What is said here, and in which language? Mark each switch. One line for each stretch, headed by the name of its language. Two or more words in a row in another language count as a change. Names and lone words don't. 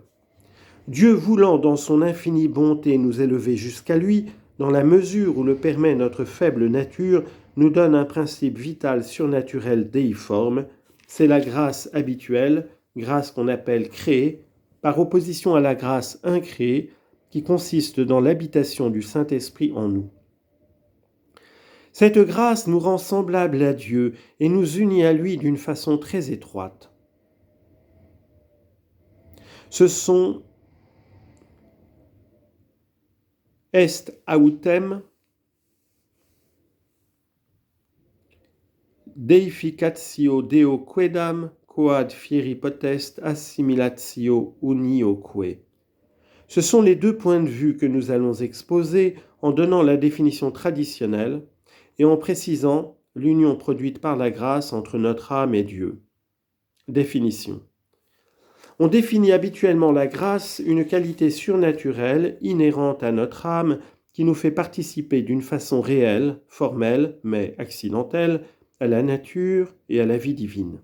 French: Dieu voulant dans son infinie bonté nous élever jusqu'à lui, dans la mesure où le permet notre faible nature, nous donne un principe vital surnaturel déiforme, c'est la grâce habituelle, grâce qu'on appelle créée, par opposition à la grâce incréée, qui consiste dans l'habitation du Saint-Esprit en nous. Cette grâce nous rend semblables à Dieu et nous unit à lui d'une façon très étroite. Ce sont
Latin: est autem deificatio Deo quedam quod fieri potest assimilatio unioque.
French: Ce sont les deux points de vue que nous allons exposer en donnant la définition traditionnelle et en précisant l'union produite par la grâce entre notre âme et Dieu. Définition. On définit habituellement la grâce, une qualité surnaturelle, inhérente à notre âme, qui nous fait participer d'une façon réelle, formelle, mais accidentelle, à la nature et à la vie divine.